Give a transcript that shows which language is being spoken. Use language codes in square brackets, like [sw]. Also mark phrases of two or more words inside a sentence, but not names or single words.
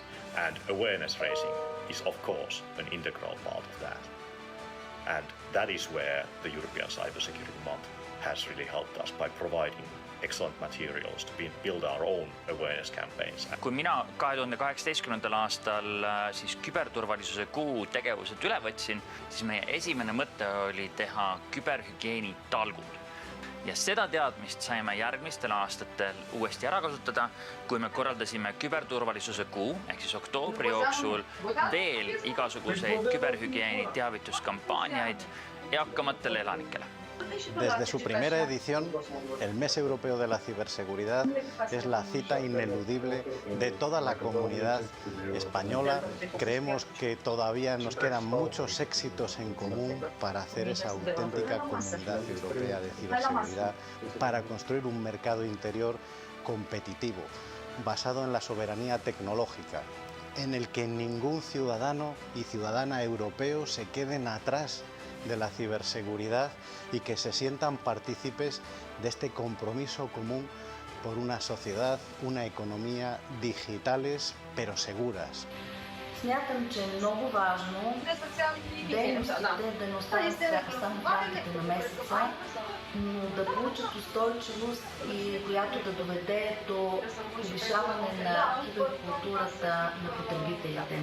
[en] And awareness raising is, of course, an integral part of that. And that is where the European Cybersecurity Month has really helped us by providing excellent materials to build our own awareness campaigns. [et] Kui mina 2018. aastal siis küberturvalisuse kuu tegevused üle võtsin, siis meie esimene mõte oli teha küberhügieeni talgud. Ja seda teadmist saime järgmistel aastatel uuesti ära kasutada, kui me korraldasime küberturvalisuse kuu, ehk siis oktoobri jooksul veel igasuguseid küberhügieeni teavituskampaaniaid eakamatele elanikele. [es] Desde su primera edición, el Mes Europeo de la Ciberseguridad es la cita ineludible de toda la comunidad española. Creemos que todavía nos quedan muchos éxitos en común para hacer esa auténtica comunidad europea de ciberseguridad, para construir un mercado interior competitivo, basado en la soberanía tecnológica, en el que ningún ciudadano y ciudadana europeo se queden atrás de la ciberseguridad y que se sientan partícipes de este compromiso común por una sociedad, una economía digitales pero seguras. [bg] Смятам, че е много важно дейността не трябва само в рамките на месеца, но да получат устойчивост и която да доведе до повишаване на киберкултурата на потребителите.